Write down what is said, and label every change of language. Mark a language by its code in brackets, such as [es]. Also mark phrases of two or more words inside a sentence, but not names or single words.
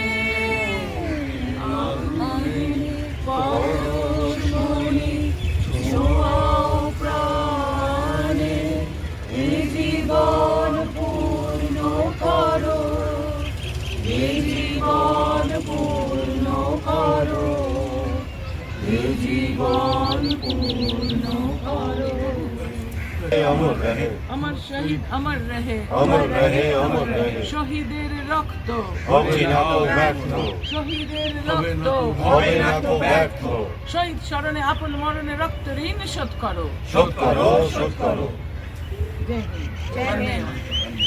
[bn] পরশমণি ছোঁয়াও প্রাণে এ জীবন পূর্ণ করো এ জীবন পূর্ণ করো এ জীবন পূর্ণ করো [hi] अमर रहे अमर शहीद अमर रहे अमर रहे अमर रहे [bn] শহীদের রক্ত হবে না তো ব্যর্থ শহীদের রক্ত হবে না তো ব্যর্থ শহীদ স্মরণে আপন মরণে রক্ত ঋণ শোধ করো শোধ করো শোধ করো [hi] जय हिंद।